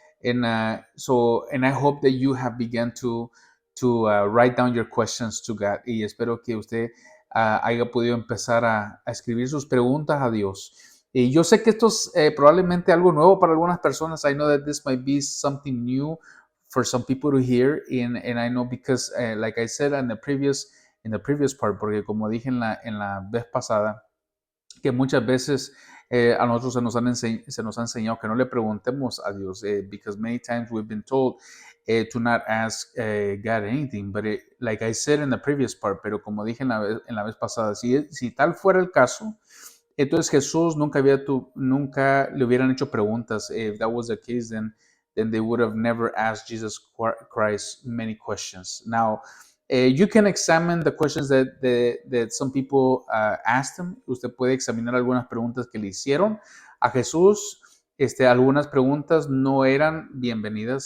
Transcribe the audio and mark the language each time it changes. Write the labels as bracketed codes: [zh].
[en] And I hope that you have begun to write down your questions to God. [es] Y espero que usted haya podido empezar a escribir sus preguntas a Dios. Y yo sé que esto es probablemente algo nuevo para algunas personas. [en] I know that this might be something new for some people to hear. And I know because, like I said in the previous part, [es] porque como dije en la vez pasada, que muchas veces a nosotros se nos ha enseñado que no le preguntemos a Dios, [en] because many times we've been told to not ask God anything. But like I said in the previous part, [es] pero como dije en la vez pasada, si tal fuera el caso, entonces Jesús nunca le hubieran hecho preguntas. [en] If that was the case, then they would have never asked Jesus Christ many questions. Now, you can examine the questions that some people asked him. [es] Usted puede examinar algunas preguntas que le hicieron a Jesús. Algunas preguntas no eran bienvenidas.